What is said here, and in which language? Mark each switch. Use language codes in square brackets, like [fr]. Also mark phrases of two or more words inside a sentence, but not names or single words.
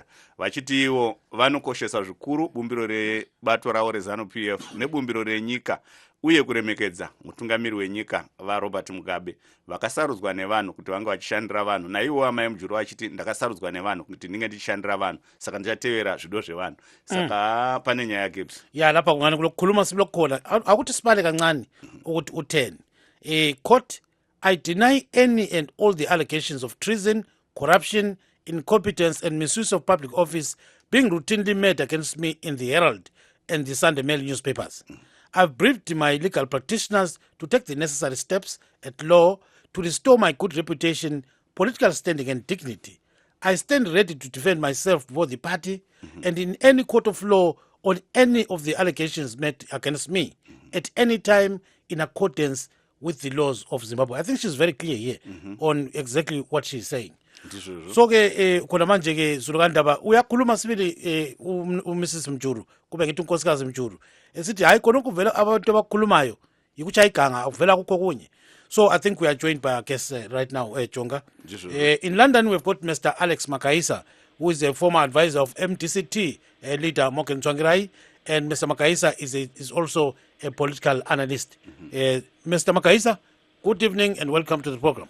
[sn] Vachiti ivo vanokoshesa zvikuru bumbiro rebato ravo reZANU-PF nebumbiro renyika uye kuremekedza mutungamiri wenyika vaRobert Mugabe vakasarudzwa nevanhu kuti vange vachishandira vanhu. Naiwo amai Mujuru vachiti ndakasarudzwa nevanhu kuti ndinge ndichishandira vanhu saka ndichatevera zvido zvevanhu. Saka pane nyaya yake [nd] ya lapha kungani kulokukhuluma silokhona akuthi sibale kancane ukuthi u10 [en] court I deny any and all the allegations of treason, corruption, incompetence and misuse of public office being routinely made against me in the Herald and the Sunday Mail newspapers. I've briefed my legal practitioners to take the necessary steps at law to restore my good reputation, political standing and dignity. I stand ready to defend myself before the party and in any court of law on any of the allegations made against me at any time in accordance with the laws of Zimbabwe. I think she's very clear here on exactly what she's saying. [nd] So ke khona manje ke Zulukandaba uyakhuluma sibili uMrs Mjuru kube ngithi unkosikazi Mjuru esithi hayi khona ukuvela abantu abakhulumayo yikuchaya iganga akuvela kukho kunye. [en] So I think we are joined by our guest right now, Jonga. In London, we've got Mr. Alex Makaisa, who is a former advisor of MDCT leader Morgan Tsvangirai, and Mr. Makaisa is also a political analyst. Mr. Makaisa, good evening and welcome to the program.